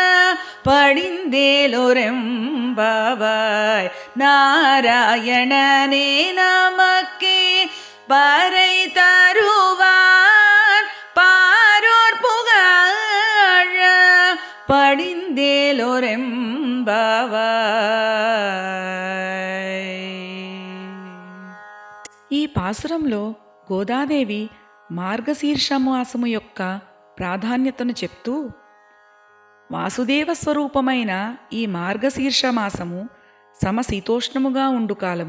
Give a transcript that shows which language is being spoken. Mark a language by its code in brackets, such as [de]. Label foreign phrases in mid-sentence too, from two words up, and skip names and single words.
[ta] படிந்தேலொரெம்பாவாய் நாராயணனே நமக்கே பறை தருவார் பாரோர் புகழ படிந்தேலொరెంబావాయ్. [te] ఈ పాసురంలో గోదాదేవి మార్గశీర్ష మాసము యొక్క ప్రాధాన్యతను చెప్తూ, వాసుదేవ స్వరూపమైన ఈ మార్గశీర్ష మాసము సమశీతోష్ణముగా ఉండు కాలము.